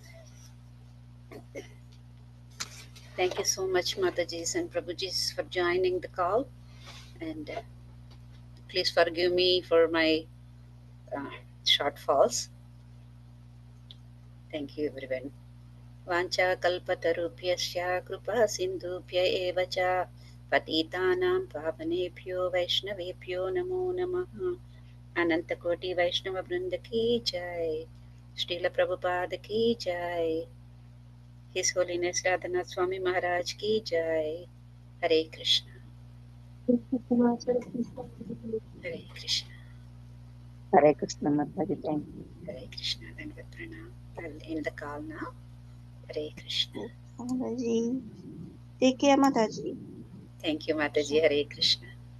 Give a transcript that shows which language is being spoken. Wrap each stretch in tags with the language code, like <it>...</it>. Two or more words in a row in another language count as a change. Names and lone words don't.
<en>Thank you so much, Matajis and Prabhujis, for joining the call. And please forgive me for my uh, shortfalls. Thank you, everyone.</en> <sa>वाञ्छाकल्पतरुभ्यश्च कृपा सिन्धुभ्य एव च पतितानां पावनेभ्यो वैष्णवेभ्यो नमो नमः</sa> <hi>अनन्तकोटि वैष्णववृन्द की जय श्रील प्रभुपाद की जय</hi> <en>His Holiness</en> <hi>राधानाथ स्वामी महाराज की जय हरे कृष्ण हरे कृष्ण Hare Krishna Mataji,</hi> <en>thank you.</en> <hi>हरे कृष्ण धन्यवाद प्रणाम</hi> <en>I'll end the call now.</en> <hi>हरे कृष्ण</hi> <en>Mataji. Take care, Mataji. Thank you, Mataji.</en> <hi>Hare Krishna.</hi>